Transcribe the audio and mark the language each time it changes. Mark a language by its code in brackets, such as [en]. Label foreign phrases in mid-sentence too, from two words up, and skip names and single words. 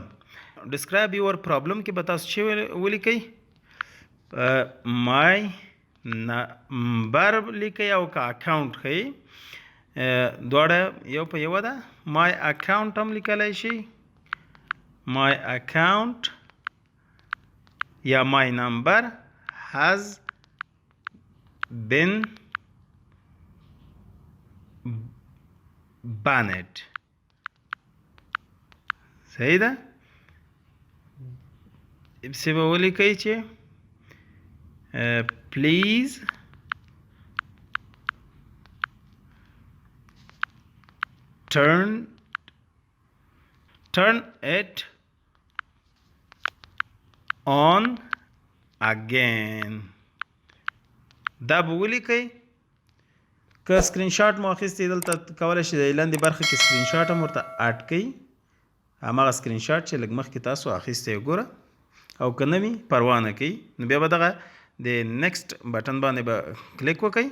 [en] describe your problem [ps] کې به تاسو چې ولیکئ [en] my number [ps] لیکئ او که اکاونټ ښیي، دواړه یو په یوه ده. [en] my account [ps] هم لیکلی شي، [en] my account [ps] یا [en] my number has been banned. [ps] صحیح ده؟ څه به ولیکئ چې [en] please turn it on again. [ps] دا به ولیکئ. که [en] screenshot [ps] مو اخیستی، دلته کولی شئ د لاندې برخه کې [en] screenshot [ps] هم ورته اډ کړئ، همغه [en] screenshot [ps] چې لږ مخکې تاسو اخیستی وګوره، او که نه وي پروا نه کوي. نو بیا به دغه د [en] next button [ps] باندې به کلیک وکئ.